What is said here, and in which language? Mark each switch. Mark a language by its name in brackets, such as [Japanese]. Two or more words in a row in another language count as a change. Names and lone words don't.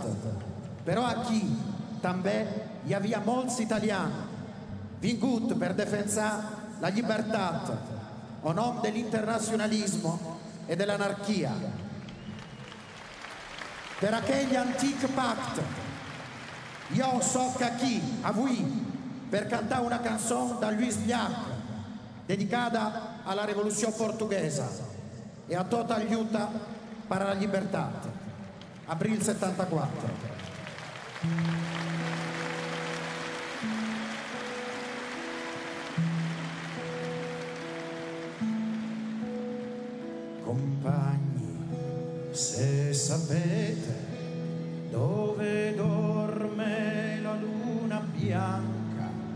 [Catalan] Però aquí també hi havia molts italiani vinguts per defensar la llibertat a nom de [Italian] l'internazionalismo e dell'anarchia. [Catalan] Per aquell antic pacte, jo soc aquí, avui, per cantar una [Italian] canzone da Luis Llach, dedicata alla rivoluzione portoghese e a tutta aiuta per la libertà. Aprile 74. Compagni, se sapete dove dorme la luna bianca,